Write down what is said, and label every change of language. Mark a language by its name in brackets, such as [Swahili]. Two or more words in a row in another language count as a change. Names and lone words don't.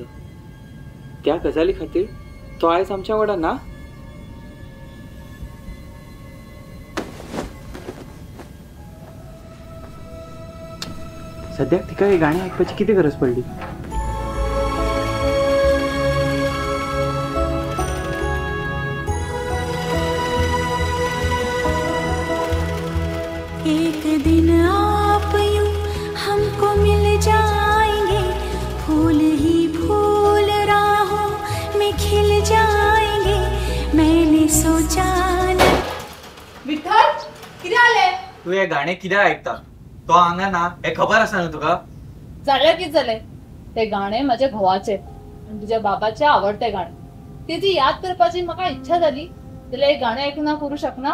[Konkani] त्या गजाली खातीर तो आयज आमच्या वांगडा ना? सद्याक तिका हे गाणें आयकपाची कितें गरज पडली? [Hindi] एक दिन आप यूं हमको मिल जाएंगे, फूल ही फूल राहों में खिल जाएंगे। मैंने सोचा न। [Konkani] विठ्ठल कितें जालें? तू हे गाणें कित्याक आयकता? तो हांगा ना हे खबर आसा न्हू तुका? जाल्यार कितें जालें? ते गाणें म्हज्या घोवाचें आनी तुज्या बाबाचें आवडटें गाणें. तेची याद करपाची म्हाका इच्छा जाली जाल्यार हे गाणें आयकून हांव करूं शकना?